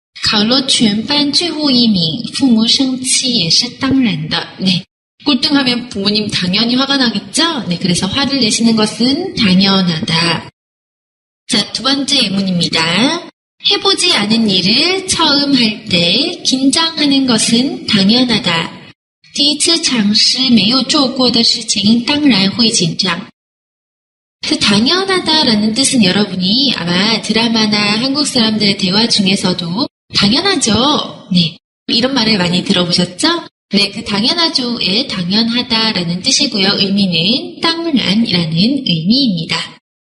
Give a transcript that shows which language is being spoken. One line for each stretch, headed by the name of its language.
Chinese: 考了全班最后一名，父母生气也是当然的.
Korean: 네, 꼴등하면 부모님 당연히 화가 나겠죠? 네, 그래서 화를 내시는 것은 당연하다. 자, 두 번째 예문입니다. 해보지 않은 일을 처음 할 때 긴장하는 것은 당연하다.
Chinese: 第一次尝试没有做过的事情当然会紧张.
Korean: 그 당연하다라는 뜻은 여러분이 아마 드라마나 한국 사람들의 대화 중에서도 당연하죠. 네, 이런 말을 많이 들어보셨죠? 네, 그 당연하죠의 당연하다라는 뜻이고요. 의미는 당란이라는 의미입니다.